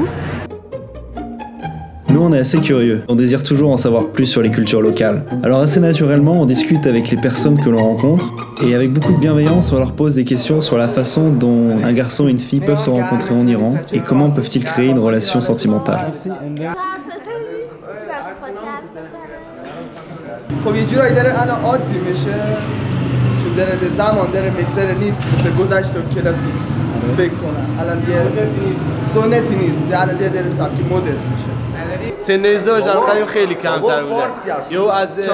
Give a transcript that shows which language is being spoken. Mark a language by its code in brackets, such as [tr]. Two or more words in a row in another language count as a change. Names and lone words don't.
[fr] Nous, on est assez curieux. On désire toujours en savoir plus sur les cultures locales. Alors assez naturellement, on discute avec les personnes que l'on rencontre et avec beaucoup de bienveillance, on leur pose des questions sur la façon dont un garçon et une fille peuvent se rencontrer en Iran et comment peuvent-ils créer une relation sentimentale. [fa] خب یه جورایی داره الان عادی میشه چون داره زمان داره میگذره نیست مثل گذشت و کلاسیک فکر کنم الان دیگه سنتی نیست الان دیگه داره سبک مدرن میشه سن ازدواج در قدیم خیلی کمتر بوده یهو از